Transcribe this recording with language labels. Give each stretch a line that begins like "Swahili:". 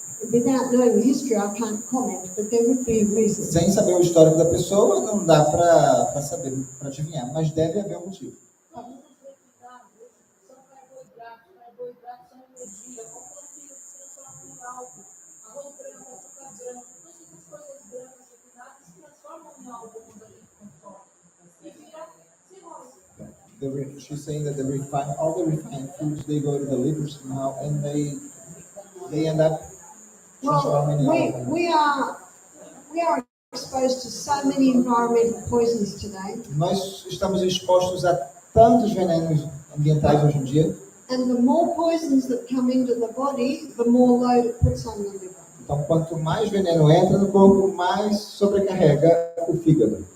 English: Without knowing the history, I can't comment, but there would be a reason.
Portuguese: Sem saber o histórico da pessoa, não dá para saber, para adivinhar, mas deve haver um motivo. Carboidratos são energia, componentes se transformam em álcool, arroz branco, açúcar branco, todas essas coisas brancas refinadas se transformam em álcool quando a gente consome. E vira cirrose.
English: she's saying that all the refined foods, they go to the liver somehow, and they end up transforming all of them. We are exposed to so many environmental poisons today,
Portuguese: Nós estamos expostos a tantos venenos ambientais hoje em dia.
English: and the more poisons that come into the body, the more load it puts on the liver.
Portuguese: Então, quanto mais veneno entra no corpo, mais sobrecarrega o fígado.